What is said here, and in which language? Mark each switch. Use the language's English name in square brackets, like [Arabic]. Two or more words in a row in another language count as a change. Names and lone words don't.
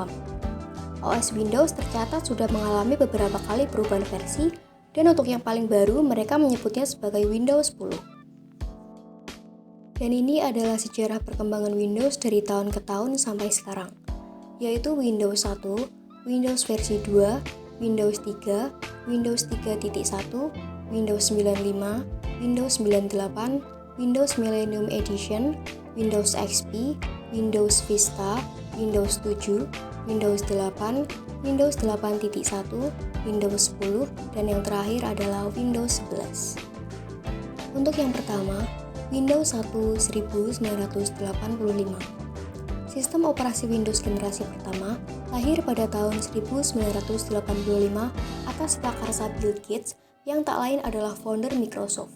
[Indonesian] OS Windows tercatat sudah mengalami beberapa kali perubahan versi, dan untuk yang paling baru mereka menyebutnya sebagai Windows 10. Dan ini adalah sejarah perkembangan Windows dari tahun ke tahun sampai sekarang, yaitu Windows 1, Windows versi 2, Windows 3, Windows 3.1, Windows 95, Windows 98, Windows Millennium Edition, Windows XP, Windows Vista, Windows 7, Windows 8, Windows 8.1, Windows 10, dan yang terakhir adalah Windows 11. Untuk yang pertama, Windows 1 1985. Sistem operasi Windows generasi pertama lahir pada tahun 1985 atas prakarsa Bill Gates yang tak lain adalah founder Microsoft.